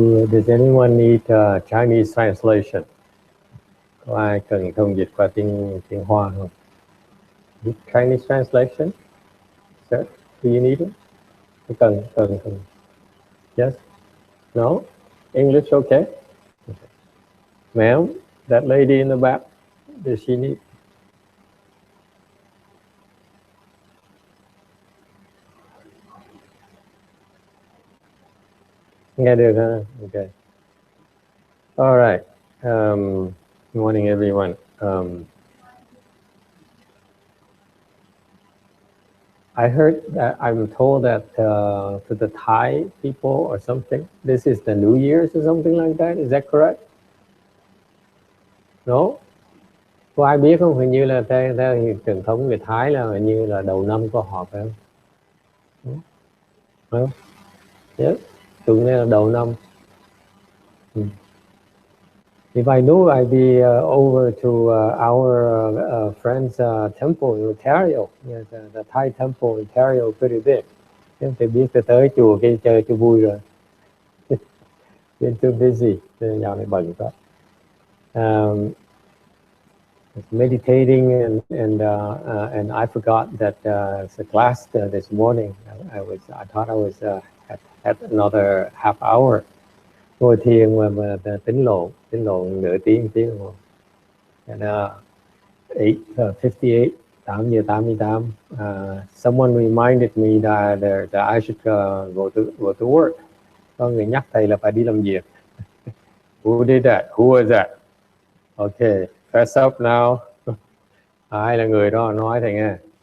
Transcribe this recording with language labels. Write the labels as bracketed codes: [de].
[en] Does anyone need Chinese translation? [vi] Có ai cần thông dịch qua tiếng Hoa không? [en] Chinese translation? Sir, do you need it? Cần. Yes? No? English okay? Ma'am, that lady in the back, does she need? [vi] Nghe được ha? [en] Okay. All right. Good morning, everyone. I heard that I'm told that for the Thai people or something, this is the New Year's or something like that. Is that correct? No? [vi] Có ai biết không? Hình như là theo truyền thống người Thái là hình như là đầu năm có họp phải không? Không? Yes. Tuần này là đầu năm. [en] If I knew, I'd be over to our friend's temple in Ontario. Yes, the Thai temple in Ontario pretty big. [vi] Em phải biết tới chùa kia chơi cho vui rồi. [en] Been too busy. [vi] Dạo này bận quá. [en] Meditating and I forgot that it's a class this morning. I thought I was had another half hour. [vi] Ngồi thiền mà tính lộ nửa tiếng đồng hồ. [en] And 8:58, 8:88. Someone reminded me that I should go to work. [vi] Có người nhắc thầy là phải đi làm việc. [en] Who did that? Who was that? Okay, fess up now. [vi] Ai là người đó nói thầy nghe.